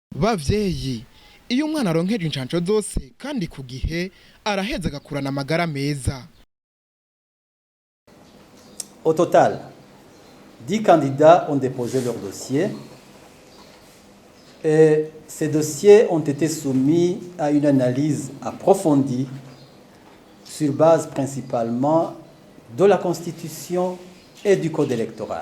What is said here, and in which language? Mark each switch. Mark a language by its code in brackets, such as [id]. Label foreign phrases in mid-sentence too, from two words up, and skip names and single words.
[rn] Bavyeyi, iyo umwana aronkeje inshanco zose kandi ku gihe araheza agakurana amagara meza. [fr] Au total, 10 candidats ont déposé leur dossier et ces dossiers ont été soumis à une analyse approfondie sur base principalement de la Constitution et du Code électoral.